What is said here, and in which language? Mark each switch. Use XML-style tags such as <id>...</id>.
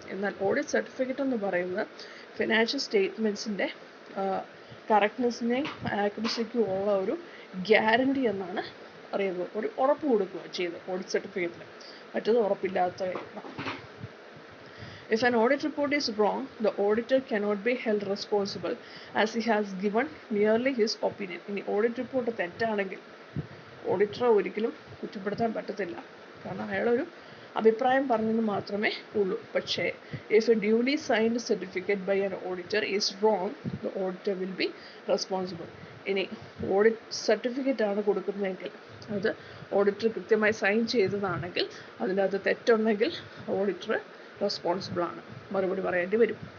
<ml>എന്നാൽ audit certificate എന്ന് പറയുന്നത് ഫിനാൻഷ്യൽ സ്റ്റേറ്റ്മെൻറ്റ്സിൻ്റെ കറക്റ്റ്നെസ്സിനെയും ആക്യുറസിക്കും ഉള്ള ഒരു ഗ്യാരണ്ടി എന്നാണ് പറയുന്നത്. ഒരു ഉറപ്പ് കൊടുക്കുക ചെയ്ത് ഓഡിറ്റ് സർട്ടിഫിക്കറ്റിന്, മറ്റത് ഉറപ്പില്ലാത്ത കാര്യമാണ്.</ml> <en>If an audit report is wrong, the auditor cannot be held responsible as he has given merely his opinion.</en> <ml>ഇനി ഓഡിറ്റ് റിപ്പോർട്ട് തെറ്റാണെങ്കിൽ ഓഡിറ്ററെ ഒരിക്കലും കുറ്റപ്പെടുത്താൻ പറ്റത്തില്ല, കാരണം അയാളൊരു അഭിപ്രായം പറഞ്ഞെന്ന് മാത്രമേ ഉള്ളൂ.</ml> <en>പക്ഷേ if a duly signed certificate by an auditor is wrong, the auditor will be responsible.</en> <ml>ഇനി ഓഡിറ്റ് സർട്ടിഫിക്കറ്റ് ആണ് കൊടുക്കുന്നതെങ്കിൽ, അത് ഓഡിറ്റർ കൃത്യമായി സൈൻ ചെയ്തതാണെങ്കിൽ, അതിനകത്ത് തെറ്റുണ്ടെങ്കിൽ ഓഡിറ്റർ റെസ്പോൺസിബിൾ ആണ്, മറുപടി പറയേണ്ടി വരും.</ml>